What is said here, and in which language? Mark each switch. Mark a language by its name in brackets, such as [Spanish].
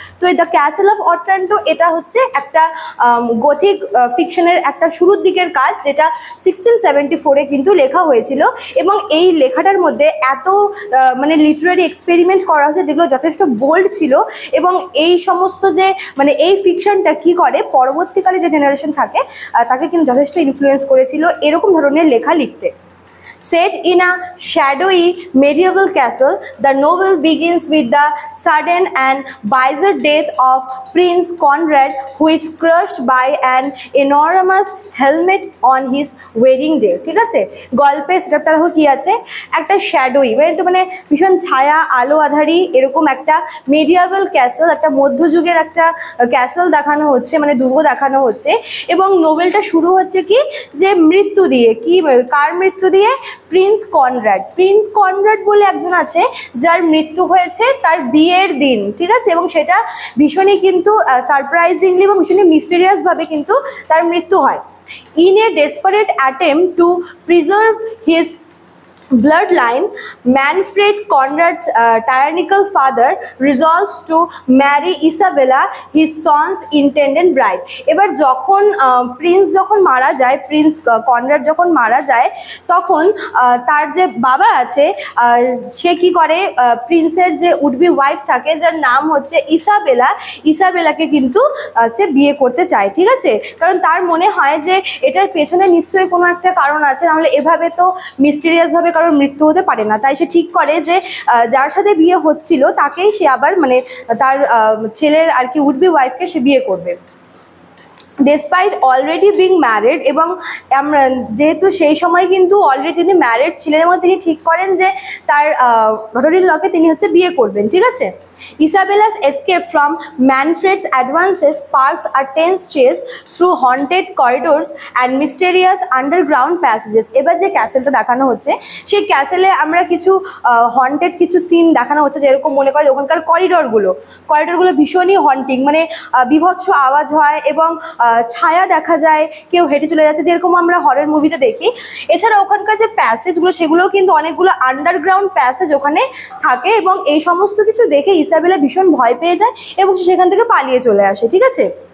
[Bangla] তো এই the castle of অট্রান্টো, এটা হচ্ছে একটা গথিক ফিকশনের একটা শুরুর দিকের কাজ, যেটা 1674-এ কিন্তু লেখা হয়েছিল। এবং এই লেখাটার মধ্যে এত মানে লিটারারি এক্সপেরিমেন্ট করা হয়েছে, যেগুলো যথেষ্ট বোল্ড ছিল। এবং এই সমস্ত যে মানে এই ফিকশনটা কি করে, পরবর্তীকালে যে জেনারেশন থাকে তাকে কিন্তু যথেষ্ট ইনফ্লুয়েন্স করেছিল এরকম ধরনের লেখা লিখতে। [English] Set in a shadowy medieval castle, the novel begins with the sudden and bizarre death of Prince Conrad, who is crushed by an enormous helmet on his wedding day. [Bangla] ঠিক আছে? গল্পে সেটা দেখো কি আছে, একটা শ্যাডোই মানে একটু মানে ভীষণ ছায়া আলো আধারি এরকম একটা মেডিয়াভাল ক্যাসেল, একটা মধ্যযুগের একটা ক্যাসেল দেখানো হচ্ছে, মানে দুর্গ দেখানো হচ্ছে। এবং নোবেলটা শুরু হচ্ছে কি, যে মৃত্যু দিয়ে, কি কার মৃত্যু দিয়ে? প্রিন্স কনরাড। প্রিন্স কনরাড বলে একজন আছে, যার মৃত্যু হয়েছে তার বিয়ের দিন, ঠিক আছে? এবং সেটা ভীষণই কিন্তু সারপ্রাইজিংলি এবং ভীষণই মিস্টেরিয়াস ভাবে কিন্তু তার মৃত্যু হয়। [English] In a desperate attempt to preserve his bloodline, Manfred Conrad's tyrannical father resolves to marry Isabella, his son's intended bride. [Bangla] এবার যখন প্রিন্স যখন মারা যায়, প্রিন্স কনরাড যখন মারা যায়, তখন তার যে বাবা আছে সে কি করে, প্রিন্সের যে উডবি ওয়াইফ থাকে, যার নাম হচ্ছে ইসাবেলা, ইসাবেলাকে কিন্তু সে বিয়ে করতে চায়, ঠিক আছে? কারণ তার মনে হয় যে এটার পেছনে নিশ্চয়ই কোনো একটা কারণ আছে, নাহলে এভাবে তো মিস্টেরিয়াস ভাবে কারোর মৃত্যু হতে পারে না। তাই সে ঠিক করে যে যার সাথে বিয়ে হচ্ছিল তাকেই সে আবার মানে তার ছেলের আর কি উডবি ওয়াইফকে সে বিয়ে করবে। [English] despite already being married, [Bangla] এবং আমরা যেহেতু সেই সময় কিন্তু অলরেডি তিনি ম্যারিড ছিলেন, এবং তিনি ঠিক করেন যে তার ডটার ইন লকে তিনি হচ্ছে বিয়ে করবেন, ঠিক আছে? [English] Isabella's escape from Manfred's advances sparks a tense chase through haunted corridors and mysterious underground passages. [Bangla] এবার যে ক্যাসেলটা দেখানো হচ্ছে, সেই ক্যাসেলে আমরা কিছু হন্টেড কিছু সিন দেখানো হচ্ছে, যেরকম মনে করে ওখানকার করিডোরগুলো ভীষণই হন্টিং, মানে বিভৎস আওয়াজ হয় এবং ছায়া দেখা যায়, কেউ হেঁটে চলে যাচ্ছে, যেরকম আমরা হরর মুভিতে দেখি। এছাড়া ওখানকার যে প্যাসেজগুলো, সেগুলোও কিন্তু অনেকগুলো আন্ডারগ্রাউন্ড প্যাসেজ ওখানে থাকে, এবং এই সমস্ত কিছু দেখে ইসাবেলা ভীষণ ভয় পেয়ে যায় এবং সেখান থেকে পালিয়ে চলে আসে, ঠিক আছে?